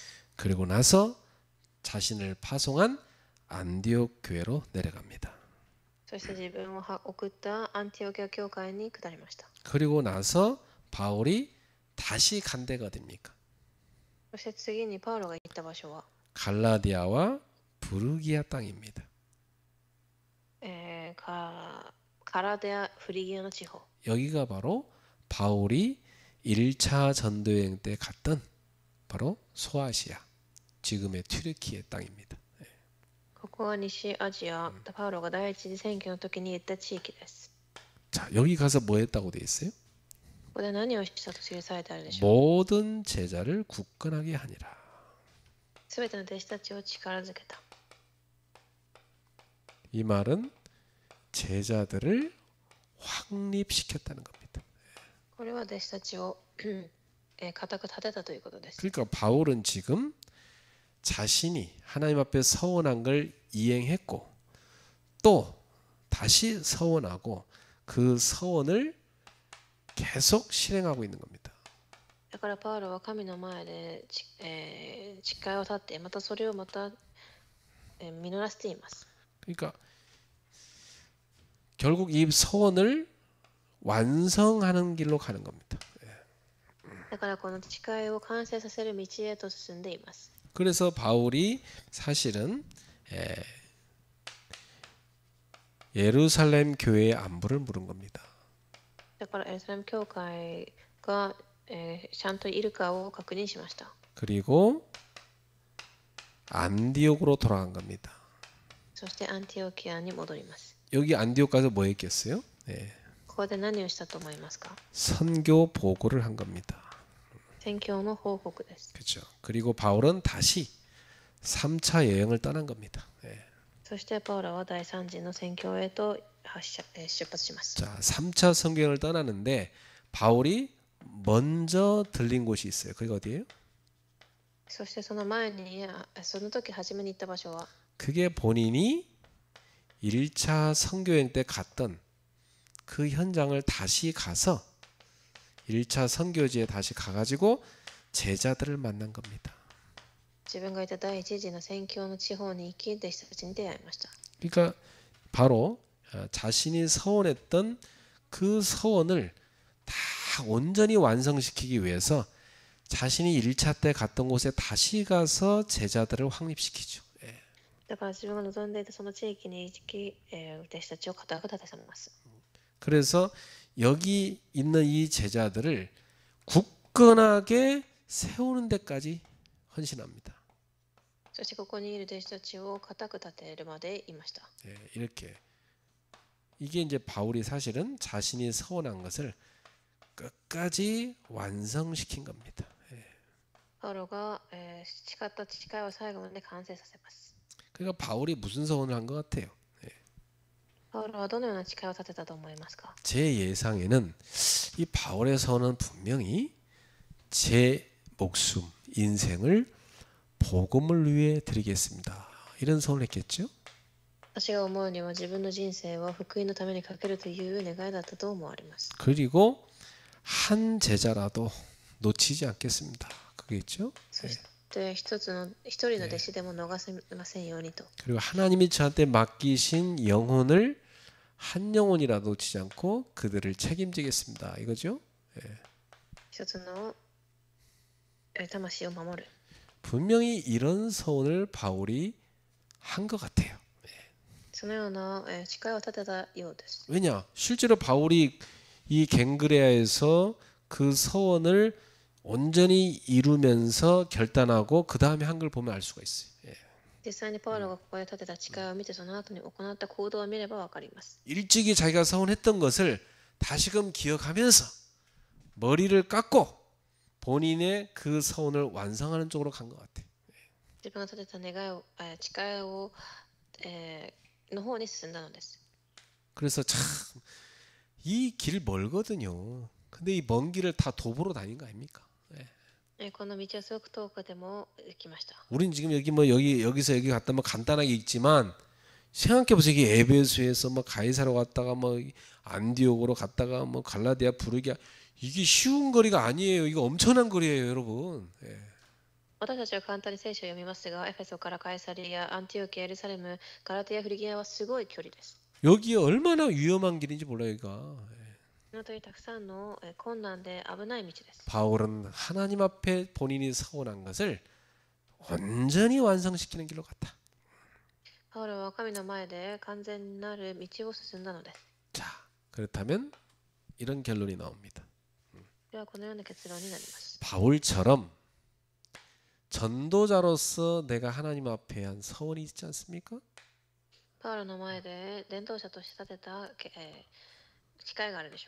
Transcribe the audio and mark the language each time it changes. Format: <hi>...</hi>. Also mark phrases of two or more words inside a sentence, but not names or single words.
<ko>그리고 나서 자신을 파송한 안디옥 교회로 내려갑니다.</ko> <ja>そして自分を送ったアンティオキア教会に下りました。</ja> <ko>그리고 나서 바울이 다시 간 데가 어딥니까?</ko> <ja>そして次にパウロが行った場所は、</ja> <ko>갈라디아와 부르기아 땅입니다.</ko> <ja>カラデア・フリギアの地方。</ja> <ko>여기가 바로 바울이 1차 전도여행 때 갔던 바로 소아시아, 지금의 튀르키예 땅입니다.</ko> <ja>ここは西アジア、パウロが第一次選挙の時に行った地域です。</ja> <ko>자, 여기 가서 뭐 했다고 돼 있어요?</ko> <ja>ここで何をしたと記されてあるでしょう。</ja> <ko>모든 제자를 굳건하게 하니라.</ko> <ja>すべての弟子たちを力づけた。</ja> <ko>이 말은 제자들을 확립시켰다는 겁니다.</ko> <ja>これは弟子たちを固く立てたということです。</ja> <ko>그러니까 바울은 지금 자신이 하나님 앞에 서원한 걸 이행했고 또 다시 서원하고 그 서원을 계속 실행하고 있는 겁니다.</ko> <ja>だからパウロは神の前で誓いを立って、またそれをまた実らせています。</ja> <ko>그러니까 결국 이 서원을 완성하는 길로 가는 겁니다.</ko> <ja>だからこの誓いを完成させる道へと進んでいます。</ja> <ko>그래서 바울이 사실은 예루살렘 교회의 안부를 물은 겁니다.</ko> <ja>だからエルサレム教会がちゃんといるかを確認しました。</ja> <ko>그리고 안디옥으로 돌아간 겁니다.</ko> <ja>そしてアンティオキアに戻ります。</ja> <ko>여기 안디옥 가서 뭐 했겠어요? 네,</ko> <ja>ここで何をしたと思いますか？</ja> <ko>선교 보고를 한 겁니다.</ko> <ja>宣教の報告です。</ja> <ko>그렇죠. 그리고 바울은 다시 3차 여행을 떠난 겁니다. 네.</ko> <ja>そしてパウロは第3次の宣教へと出発します。</ja> <ko>자, 3차 선교행을 떠나는데 바울이 먼저 들린 곳이 있어요. 그게 어디예요?</ko> <ja>そしてその前に、その時初めに行った場所は、</ja> <ko>그게 본인이 1차 선교행 때 갔던 그 현장을 다시 가서 1차 선교지에 다시 가가지고 제자들을 만난 겁니다.</ko> <ja>自分がいた第一次の宣教の地方に行き、弟子たちに出会いました。</ja> <ko>그러니까 바로 자신이 서원했던 그 서원을 다 온전히 완성시키기 위해서 자신이 1차 때 갔던 곳에 다시 가서 제자들을 확립시키죠.</ko> <ja>だから自分が望んでいたその地域に行き、弟子たちを固く立てさせます。</ja> <ko>그래서 여기 있는 이 제자들을 굳건하게 세우는 데까지 헌신합니다.</ko> <ja>そしてここにいる弟子たちを固く立てるまでいました。</ja> <ko>이렇게 이게 이제 바울이 사실은 자신이 서원한 것을 끝까지 완성시킨 겁니다.</ko> <ja>パウロが、誓った誓いを最後まで完成させます。</ja> <ko>그러니까 바울이 무슨 서원을 한 것 같아요?</ko> <ja>パウロはどのような誓いを立てたと思いますか？</ja> <ko>제 예상에는 이 바울의 서원은 분명히 제 목숨, 인생을 복음을 위해 드리겠습니다. 이런 서원을 했겠죠?</ko> <ja>私が思うには自分の人生は福音のためにかけるという願いだったと思われます。</ja> <ko>그리고 한 제자라도 놓치지 않겠습니다. 그게죠?</ko> <ja>そして一人の弟子でも逃せませんようにと。</ja> <ko>그리고 하나님이 저한테 맡기신 영혼을 한 영혼이라도 놓치지 않고 그들을 책임지겠습니다. 이거죠?</ko> <ja>一つの魂を守る。</ja> <ko>분명히 이런 서원을 바울이 한 것 같아요.</ko> <ja>そのような誓いを立てたようです。</ja> <ko>왜냐? 실제로 바울이 이 갱그레아에서 그 서원을 온전히 이루면서 결단하고 그 다음에 한 걸 보면 알 수가 있어요.</ko> <ja>実際にパウロがここで立てた誓いを見てその後に行った行動を見ればわかります。</ja> <ko>일찍이 자기가 서원했던 것을 다시금 기억하면서 머리를 깎고 본인의 그 서원을 완성하는 쪽으로 간 것 같아요.</ko> <ja>自分が立てた願いを誓いを、の方に進んだのです。</ja> <ko>그래서 참 이 길 멀거든요. 근데 이 먼 길을 다 도보로 다닌 거 아닙니까?</ko> <ja>この道はすごく遠くでも行きました。</ja> <ko>우린 지금 여기서 여기 갔다 뭐 간단하게 있지만 생각해 보세요. 이게 에베소에서 뭐 가이사로 갔다가 뭐 안디옥으로 갔다가 뭐 갈라디아 부르기아 이게 쉬운 거리가 아니에요. 이거 엄청난 거리예요, 여러분.</ko> <ja>私たちは簡単に聖書を読みますが、エフェソからカイサリア、アンティオキア、エルサレム、ガラティア、フリギアはすごい距離です。</ja> <ko>여기 얼마나 위험한 길인지 몰라요, 여기가.</ko> <ja>その通りたくさんの困難で危ない道です。</ja> <ko>바울은 하나님 앞에 본인이 서원한 것을 온전히 완성시키는 길로 갔다.</ko> <ja>パウロは神の前で完全なる道を進んだのです。</ja> <ko>자, 그렇다면 이런 결론이 나옵니다.</ko> <ja>ではこのような結論になります。</ja> <ko>바울처럼 전도자로서 내가 하나님 앞에 한 서원이 있지 않습니까?</ko> <ja>パウロの前で伝道者として立てた誓いがあるでしょう。</ja>